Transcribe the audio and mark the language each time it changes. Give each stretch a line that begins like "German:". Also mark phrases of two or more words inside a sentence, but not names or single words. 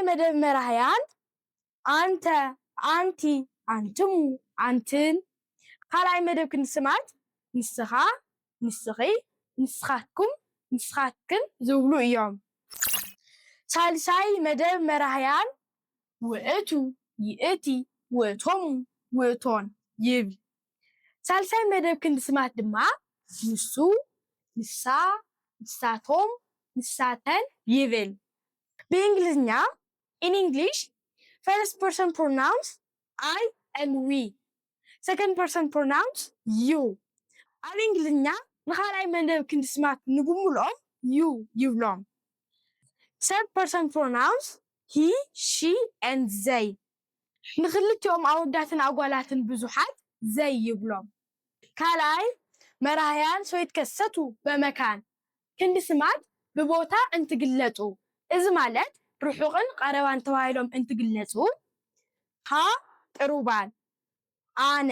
Tigrinya: መደብ መራህያን ኣንተ ኣንቲ ኣንትሙ ኣንትን ካልኣይ መደብ ክንዲ ስማት ንስኻ ንስኺ ንስኻትኩም ንስኻትክን ዝብሉ እዮም ሳልሳይ መደብ መራህያን ውእቱ ይእቲ ውእቶሙ ውእቶን ይብል ሳልሳይ መደብ ክንዲ ስማት ድማ ንሱ ንሳ ንሳቶም ንሳተን ይብል በእንግሊዝኛ
English: in English first person pronouns I and we second person pronouns you
Tigrinya: ኣብ እንግሊዝኛ ንኻልኣይ መደብ ክንዲ ስማት ንጉምሎም
English: you
Tigrinya: ይብሎም
English: third person pronouns he she and they
Tigrinya: ንኽልቲኦም ኣወዳትን ኣጓላትን ብዙሓት ዘይ ይብሎም ካልኣይ መራህያን ይትከሰቱ በመካን ክንዲ ስማት ብቦታ እንትግለጹ እዚ ማለት ርሑቕን ቀረባን ተባሂሎም እንትግለጹ ሃ ቅሩባን ኣነ